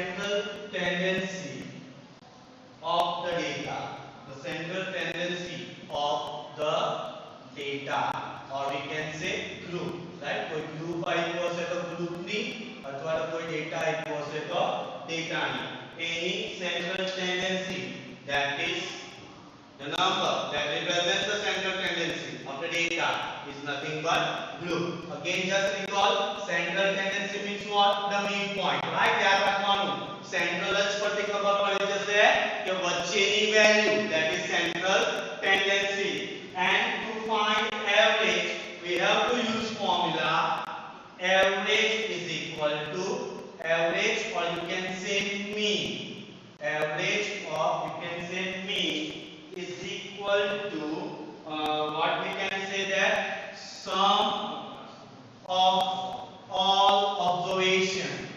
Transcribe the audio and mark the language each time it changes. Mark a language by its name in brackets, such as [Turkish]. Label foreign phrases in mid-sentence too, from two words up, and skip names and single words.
[English] central tendency of the data. The central tendency of the data, or we can say group, right? [Gujarati] કોઈ group આપ્યો હશે તો group ની અથવા તો કોઈ data આપ્યો હશે તો data ની [English] any central tendency, that is the number that represents the central tendency of the data is nothing but group. Again, just recall, central tendency means what? The midpoint, right? [Gujarati] યાદ રાખવાનું central જ પરથી ખબર પડી જશે કે વચ્ચેની value, [English] that is central tendency. And to find average, we have to use formula average is equal to average, or you can say mean. Average, or you can say mean, is equal to what we can say, that sum of all observation.